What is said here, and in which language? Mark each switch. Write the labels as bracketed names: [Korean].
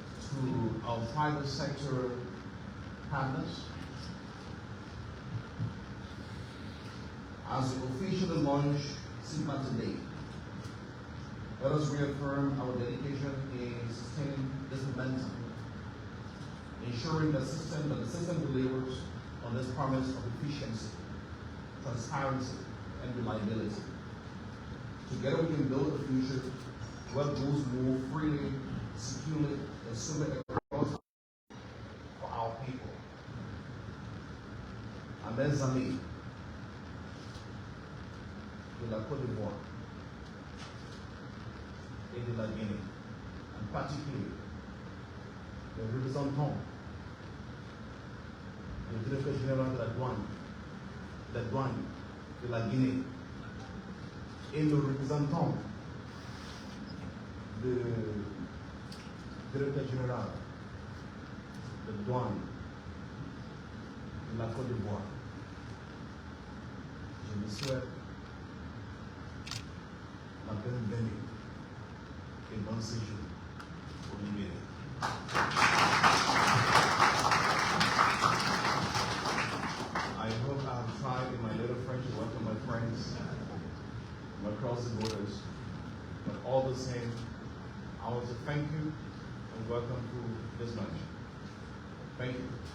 [English] To our private sector partners, as we officially launch SIGMA today, let us reaffirm our dedication in sustaining this momentum, ensuring that the system delivers on this promise of efficiency, transparency, and reliability. Together we can build a future where goods move freely, securely, and smoothly across for our people. And [French] mes amis de la Côte d'Ivoire et de la Guinée, en particulier les représentants du directeur général de la douane de la Guinée et le représentant du directeur général de douane de la Côte d'Ivoire. Je vous souhaite la bienvenue et bon séjour au Libéria. [English] I hope I have tried in my little French to welcome my friends from across the borders, but all the same, I want to thank you and welcome to this lunch. Thank you.